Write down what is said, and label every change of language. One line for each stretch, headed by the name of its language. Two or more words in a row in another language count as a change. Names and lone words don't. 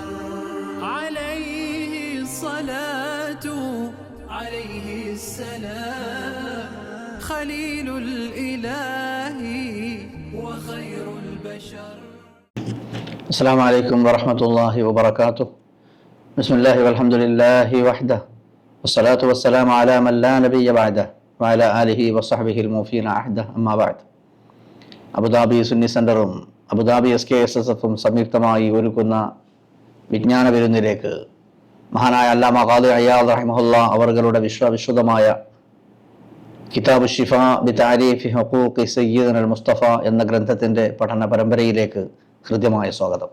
Arabic: عليه الصلاة عليه السلام خليل الإله وخير البشر. السلام عليكم ورحمة الله وبركاته. بسم الله والحمد لله وحده والصلاة والسلام على من لا نبي بعده وعلى آله وصحبه الموفين عهده. أما بعد.
Malayalam: അബുദാബി സുന്നി സെന്ററും അബുദാബി SKSSF സംയുക്തമായി ഒരുക്കുന്ന വിജ്ഞാന വിരുന്നിലേക്ക് മഹാനായ അല്ലാമ ഖാദി അയ്യാദ് റഹിമഹുല്ലാ അവരുടെ വിശ്വവിശുദ്ധമായ കിതാബ് ഷിഫ ബി തഅരീഫി ഹുഖൂഖി സയ്യിദുൽ മുസ്തഫ എന്ന ഗ്രന്ഥത്തിന്റെ പഠന പരമ്പരയിലേക്ക് ഹൃദ്യമായ സ്വാഗതം.